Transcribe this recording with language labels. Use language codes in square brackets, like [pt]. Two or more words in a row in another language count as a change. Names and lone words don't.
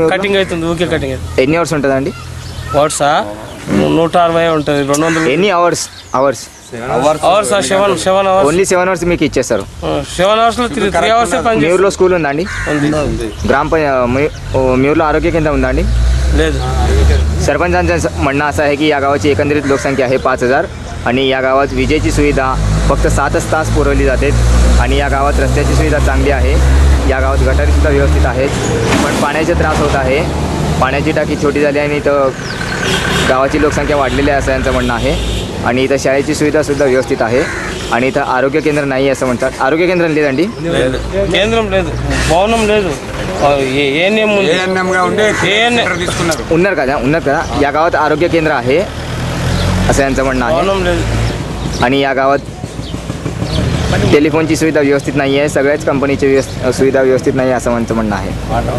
[te] కటింగ్ అవుతుంది, ఊకే కటింగ్ అవుతుంది. ఎన్ని అవర్స్ ఉంటుందండి? వాట్సా 160 ఉంటుంది. 200. ఎన్ని అవర్స్? [en] hours 7 hours. only 7 hours [te] మీకు ఇచ్చేస్తారు. 7 అవర్స్లో 3 అవర్స్ పని. మీ ఊర్లో స్కూల్ ఉందా అండి? మీ ఊర్లో [mr] आरोग्य केंद्र [te] ఉందా అండి? లేదు. [mr] सरपंचांचं म्हणणं असं आहे की या गावाची एकंदरीत लोकसंख्या आहे 5000 आणि या गावात विजेची सुविधा फक्त 7च तास पुरवली जाते आणि या गावात रस्त्याची सुविधा चांगली आहे. या गावात गटारीसुद्धा व्यवस्थित आहेत, पण पाण्याचा त्रास होत आहे. पाण्याची टाकी छोटी झाली आणि इथं गावाची लोकसंख्या वाढलेली आहे असं यांचं म्हणणं आहे. आणि इथं शाळेची सुविधासुद्धा व्यवस्थित आहे आणि इथं आरोग्य केंद्र नाही असं म्हणतात. आरोग्य केंद्र లేదండి? [te] కేంద్రం లేదు, భవనం లేదు. [mr] उन्नर का या गावात आरोग्य केंद्र आहे असं यांचं म्हणणं आहे. आणि या गावात टेलिफोनची सुविधा व्यवस्थित नाही आहे. सगळ्याच कंपनीची सुविधा व्यवस्थित नाही आहे असं यांचं म्हणणं आहे.